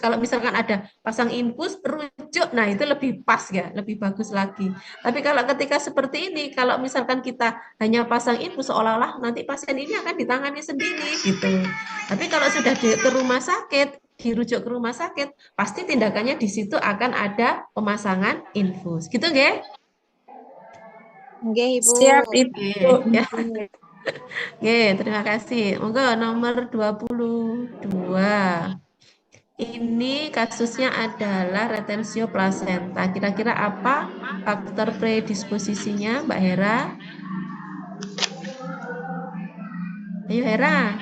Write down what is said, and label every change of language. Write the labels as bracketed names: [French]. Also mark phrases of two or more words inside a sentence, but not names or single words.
[Indonesian] Kalau misalkan ada pasang infus, rujuk, nah itu lebih pas ya, lebih bagus lagi. Tapi kalau ketika seperti ini, kalau misalkan kita hanya pasang infus seolah-olah nanti pasien ini akan ditangani sendiri gitu. Tapi kalau sudah ke rumah sakit, dirujuk ke rumah sakit, pasti tindakannya di situ akan ada pemasangan infus. Gitu nggih? Nggih, Ibu. Siap, Ibu. Nggih, ya. Oke, terima kasih. Monggo nomor 22. Ini kasusnya adalah retensio plasenta. Kira-kira apa faktor predisposisinya, Mbak Hera? Ayo Hera.